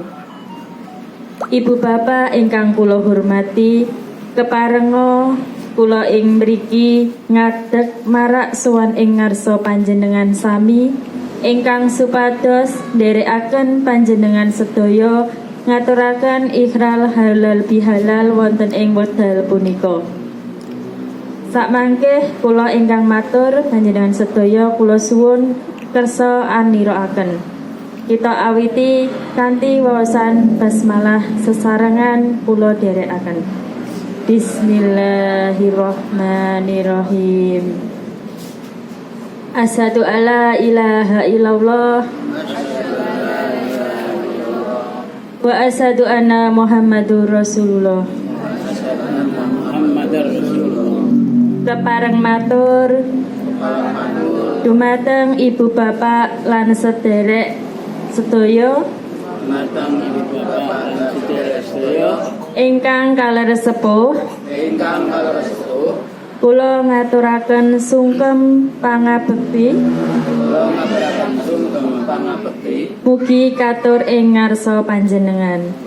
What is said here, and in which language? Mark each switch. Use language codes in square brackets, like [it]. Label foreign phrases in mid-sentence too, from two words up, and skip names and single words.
[jv] Ibu bapak ingkang kula hormati, keparenga kula ing mriki ngadeg marak sowan ing ngarsa panjenengan sami ingkang supados nderekaken panjenengan sedaya ngaturaken ikrar halal bihalal wonten ing wekdal punika. Sakmangke kula ingkang matur panjenengan sedaya kula suwun kersa aniroaken. Kita awiti kanthi wawasan basmalah sesarengan kula dherekaken. [ar] بسم الله الرحمن الرحيم. أشهد أن لا إله إلا الله وأشهد أن محمدا رسول الله. [jv] Kepareng matur dumateng ibu bapak lan sederek sedaya ingkang kaleresepuh, kula ngaturaken sungkem pangabekti mugi katur ing ngarsa panjenengan.